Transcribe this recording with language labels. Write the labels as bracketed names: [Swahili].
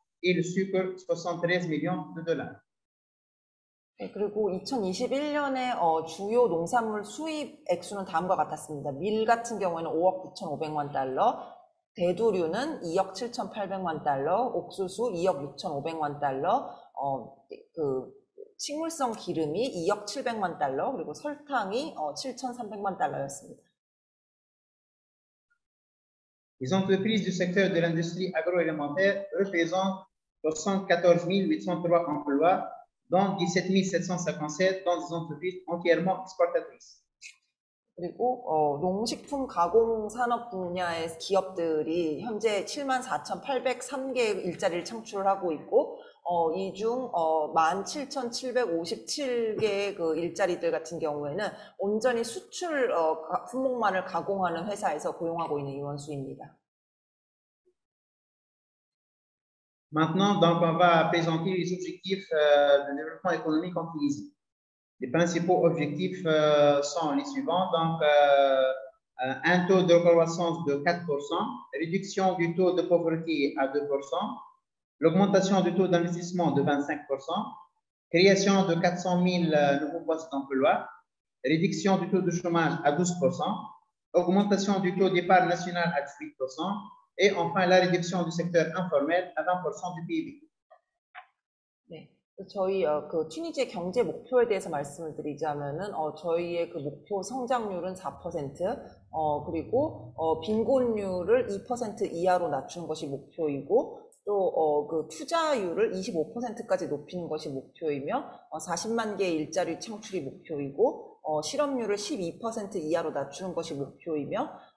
[French] Et le sucre, 73 millions de dollars. [Korean] 네, 그리고 2021년에 주요 농산물 수입 액수는 다음과 같았습니다. 밀 같은 경우에는 5억 9,500만 달러, 대두류는 2억 7,800만 달러, 옥수수 2억 6,500만 달러, 그 식물성 기름이 2억 700만 달러, 그리고 설탕이 7,300만 달러였습니다. [French] Les entreprises du secteur de l'industrie agroalimentaire représentent 74 803 emplois, dont 17 757 dans des entreprises entièrement exportatrices. [Korean] 그리고 농식품 가공 산업 분야의 기업들이 현재 74,803개의 일자리를 창출하고 있고 이 중 17,757개의 그 일자리들 같은 경우에는 온전히 수출 품목만을 가공하는 회사에서 고용하고 있는 인원수입니다. [French] Maintenant, donc, on va présenter les objectifs de développement économique en Tunisie. Les principaux objectifs sont les suivants. Donc, un taux de croissance de 4%, réduction du taux de pauvreté à 2%, l'augmentation du taux d'investissement de 25%, création de 400 000 nouveaux postes d'emploi, réduction du taux de chômage à 12%, augmentation du taux d'épargne nationale à 18%, et enfin la réduction du secteur informel à 20% du PIB. [Korean] 네, 저희 그 튀니지의 경제 목표에 대해서 말씀을 드리자면은 저희의 그 목표 성장률은 4%, 그리고 빈곤율을 2% 이하로 낮추는 것이 목표이고, 또 그 투자율을 25%까지 높이는 것이 목표이며, 40만 개의 일자리 창출이 목표이고, 실업률을 12% 이하로 낮추는 것이 목표이며,